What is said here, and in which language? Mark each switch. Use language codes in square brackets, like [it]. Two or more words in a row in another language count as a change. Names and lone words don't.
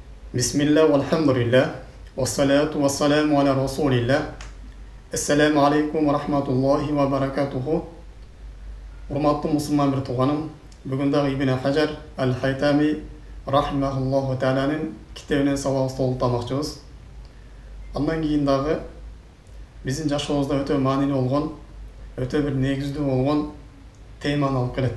[ar] بسم الله، والحمد لله، والصلاة والسلام على رسول الله. السلام عليكم ورحمة الله وبركاته. [ky] Урматтуу мусулман бир тууганым, бүгүн дагы Ибн Хажар Аль-Хайтами рахимахуллаху тааланын китебинен сабак толтурмакчыбыз. Андан кийин дагы биздин жашообузда өтө маанилүү болгон, өтө бир негиздүү болгон теманы алып келет.